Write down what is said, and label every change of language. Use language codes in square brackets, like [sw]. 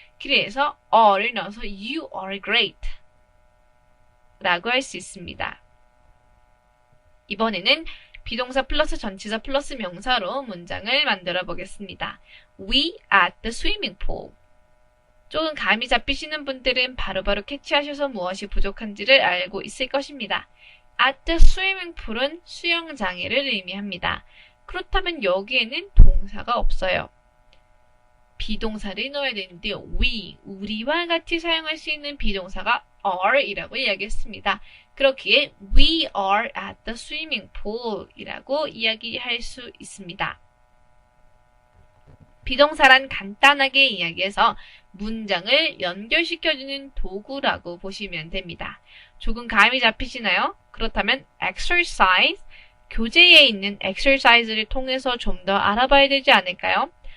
[ko] 그래서 are를 넣어서 [en] you are great [ko] 라고 할 수 있습니다. 이번에는 비동사 플러스 전치사 플러스 명사로 문장을 만들어 보겠습니다. [en] We at the swimming pool. [ko] 조금 감이 잡히시는 분들은 바로바로 캐치하셔서 무엇이 부족한지를 알고 있을 것입니다. [en] At the swimming pool은 [ko] 수영장애를 의미합니다. 그렇다면 여기에는 동사가 없어요. 비동사를 넣어야 되는데 we, 우리와 같이 사용할 수 있는 비동사가 are 이라고 이야기했습니다. 그렇기에 [en] we are at the swimming pool [ko] 이라고 이야기할 수 있습니다. 비동사란 간단하게 이야기해서 문장을 연결시켜주는 도구라고 보시면 됩니다. 조금 감이 잡히시나요? 그렇다면 exercise, 교재에 있는 exercise를 통해서 좀 더 알아봐야 되지 않을까요?